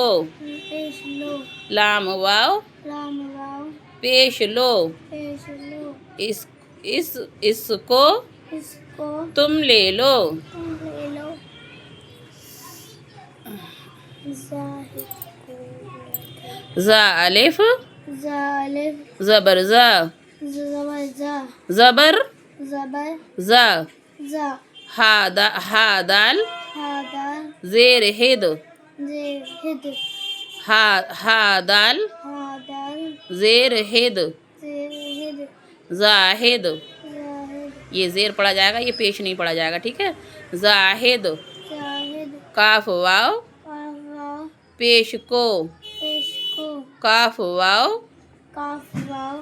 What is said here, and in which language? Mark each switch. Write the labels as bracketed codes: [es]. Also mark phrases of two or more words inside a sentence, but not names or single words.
[ur] پیش لو لام واو لام واو پیش لو پیش لو اس کو اس کو تم لے لو تم لے لو زاہد کو زا الف زالف زبر زا زبر زا زبر زبر زا زا ہا دال ہا دال زیر ہد زیر ہد ہا دال ہا دال زیر ہد زیر ہد زاہد زاہد یہ زیر پڑا جائے گا یہ پیش نہیں پڑا جائے گا ٹھیک ہے زاہد زاہد کاف واو کاف واو پیش کو پیش کو کاف واو کاف واو